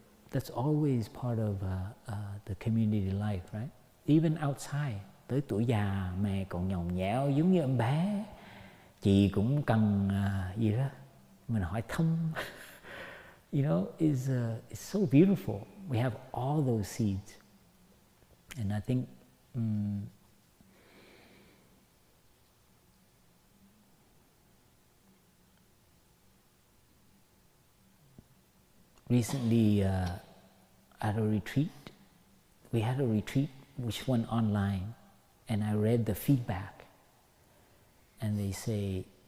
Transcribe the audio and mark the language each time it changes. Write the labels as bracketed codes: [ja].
[en] That's always part of the community life, right? Even outside, [vi] tới tuổi già mẹ còn nhõng nhẽo giống như em bé, chị cũng cần gì đó, mình hỏi thăm. [en] You know, it's so beautiful. We have all those seeds, and I think recently at a retreat, we had a retreat which went online, and I read the feedback, and they say,